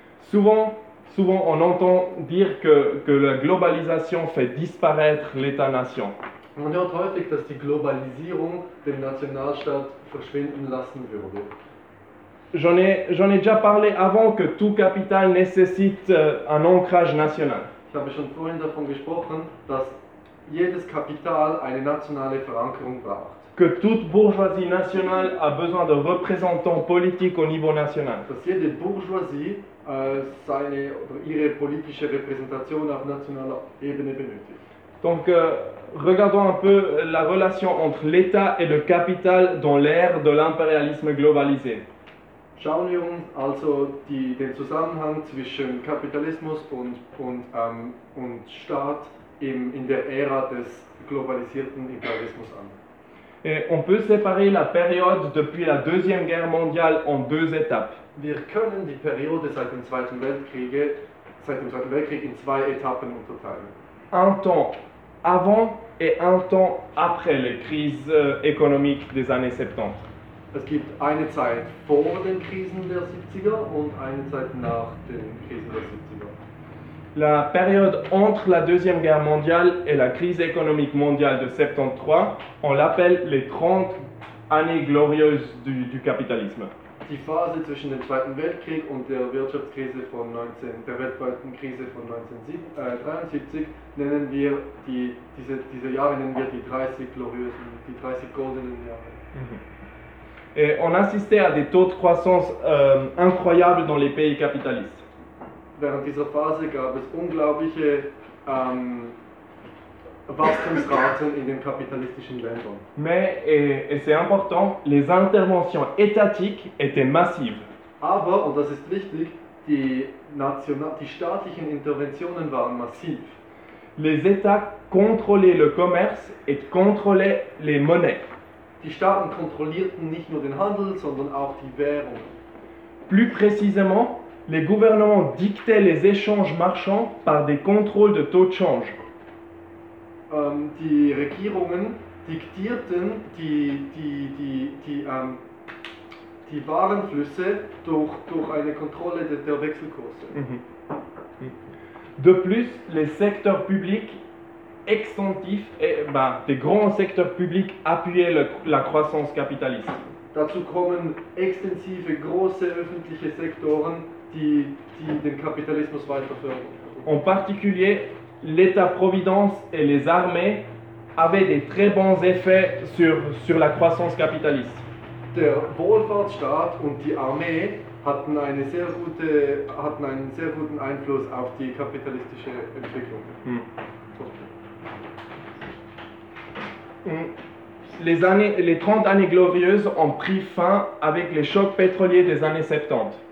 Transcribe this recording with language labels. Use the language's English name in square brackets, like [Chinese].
[French] Souvent, on entend dire que la globalisation fait disparaître l'État-nation. On entend [German] häufig, dass die Globalisierung den Nationalstaat verschwinden lassen würde. [French] J'en ai déjà parlé avant que tout capital nécessite un ancrage national. [German] Ich habe schon vorhin davon gesprochen, dass jedes Kapital eine nationale Verankerung braucht. [French] Que toute bourgeoisie nationale a besoin de représentants politiques au niveau national. [German] Dass jede Bourgeoisie seine oder ihre politische Repräsentation auf nationaler Ebene benötigt. [French] Donc, regardons un peu la relation entre l'État et le capital dans l'ère de l'impérialisme globalisé. [German] Schauen wir uns also den Zusammenhang zwischen Kapitalismus und Staat in der Ära des globalisierten Imperialismus an. [French] Et on peut séparer la période depuis la Deuxième Guerre mondiale en deux étapes. [German] Wir können die Periode seit dem Zweiten Weltkrieg in zwei Etappen unterteilen. [French] Un temps avant et un temps après les crises économiques des années 70. [German] Es gibt eine Zeit vor den Krisen der 70er und eine Zeit nach den Krisen der 70er. [French] La période entre la Deuxième Guerre mondiale et la crise économique mondiale de 73, on l'appelle les 30 années glorieuses du capitalisme. [German] Die Phase zwischen dem Zweiten Weltkrieg und der Wirtschaftskrise von 1973 nennen wir diese Jahre nennen wir die 30 gloriosen, die 30 goldenen Jahre. Mhm. [French] Et on assistait à des taux de croissance incroyables dans les pays capitalistes. [German] Während dieser Phase gab es unglaubliche Wachstumsraten in den kapitalistischen Ländern. [French] Mais, et c'est important, les interventions étatiques étaient massives. [German] Aber, und das ist wichtig, die staatlichen Interventionen waren massiv. [French] Les États contrôlaient le commerce et contrôlaient les monnaies. [German] Die Staaten kontrollierten nicht nur den Handel, sondern auch die Währung. [French] Plus précisément, les gouvernements dictaient les échanges marchands par des contrôles de taux de change. [German] Die Regierungen diktierten die Warenflüsse durch eine Kontrolle der Wechselkurse. [French] De plus, les secteurs publics extensif et ben, des grands secteurs publics appuyaient la croissance capitaliste. [German] Dazu kommen extensive große öffentliche Sektoren, die den Kapitalismus weiter fördern. [French] En particulier, l'État-providence et les armées avaient des très bons effets sur la croissance capitaliste. [German] Der Wohlfahrtsstaat und die Armee hatten einen sehr guten Einfluss auf die kapitalistische Entwicklung. [French] Les 30 années glorieuses ont pris fin avec les chocs pétroliers des années 70.